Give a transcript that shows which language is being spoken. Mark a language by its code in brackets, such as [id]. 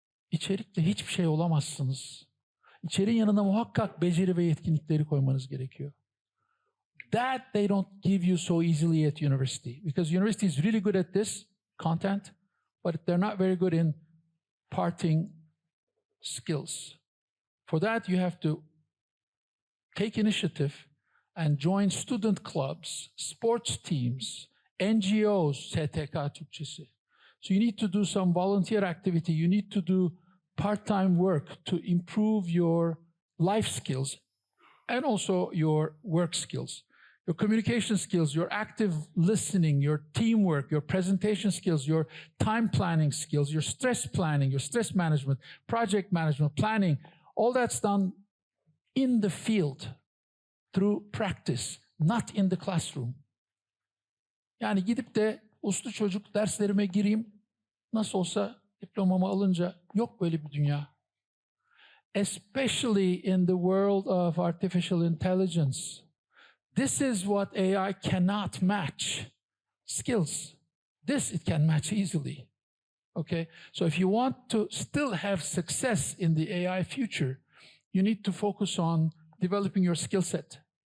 [tr] İçerikle hiçbir şey olamazsınız. İçeriğin yanına muhakkak beceri ve yetkinlikleri koymanız gerekiyor. [en] That they don't give you so easily at university, because university is really good at this content, but they're not very good in parting skills. For that, you have to take initiative and join student clubs, sports teams, NGOs, STK Türkçesi. So you need to do some volunteer activity. You need to do part-time work to improve your life skills and also your work skills. Your communication skills, your active listening, your teamwork, your presentation skills, your time planning skills, your stress planning, your stress management, project management, planning, all that's done in the field through practice, not in the classroom. [tr] Yani gidip de uslu çocuk derslerime gireyim, nasıl olsa diplomamı alınca yok böyle bir dünya. [en] Especially in the world of artificial intelligence. This is what AI cannot match. Skills. This it can match easily. Okay? So if you want to still have success in the AI future, you need to focus on developing your skill set.